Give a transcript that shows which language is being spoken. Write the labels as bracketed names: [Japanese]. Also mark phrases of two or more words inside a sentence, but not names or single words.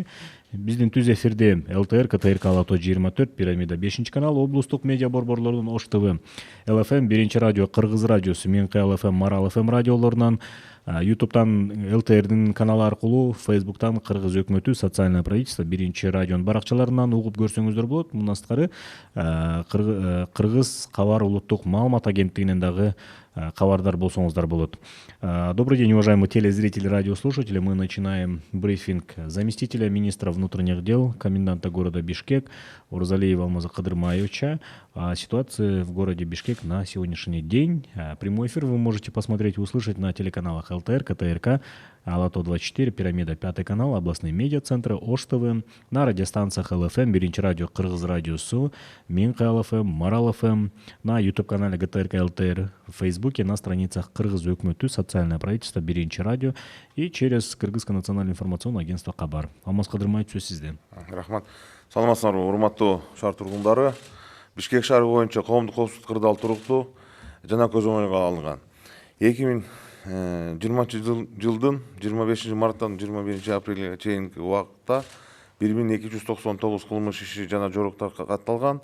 [Kyrgyz] Биздин түз эфирде ЛТР, КТРК Ала тоо 24, Пирамида 5-канал, облустук медиа борборлордун Ош ТВ, ЛФМ 1-радио, Кыргыз радиосу, Миңкы ЛФМ, Марал ФМ радиолорунан, ютубтан ЛТРдин каналы аркылуу, Фейсбуктан Кыргыз өкмөтү [Russian] социальное правительство [Kyrgyz] 1-радионун баракчаларынан угуп көрсөңүздөр болот. Мындан сырткары Кыргыз кабар улуттук маалымат агенттигинен дагы кабардар болсоңуздар болот. [Russian] Добрый день, уважаемые телезрители, радиослушатели. Мы начинаем брифинг заместителя министра внутренних дел, коменданта города Бишкек Урзалиева Алмаза Кадырмаевича о ситуации в городе Бишкек на сегодняшний день. Прямой эфир вы можете посмотреть и услышать на телеканалах ЛТР, КТРК, Ала тоо 24, Пирамида 5-канал, областные медиа-центры, Ош ТВ, на радиостанциях ЛФМ, 1-радио, Кыргыз радиосу, Миңкы ЛФМ, Марал ФМ, на YouTube-канале ГТРК ЛТР, в Фейсбуке, на страницах Кыргыз өкмөтү, социальное правительство, 1-радио и через Кыргызское национальное информационное агентство Кабар. [Kyrgyz] Алмаз Кадырмаевич, сөз сизде. Рахмат. Саламатсыздарбы, урматтуу шаар тургундары. Бишкек шаары боюнча коомдук коопсуздук кырдаал туруктуу жана көзөмөлгө алынган. 2020 жылдын 25 марттан 21 апрелге чейинки убакытта 1299 кылмыш иши жана жоруктар катталган.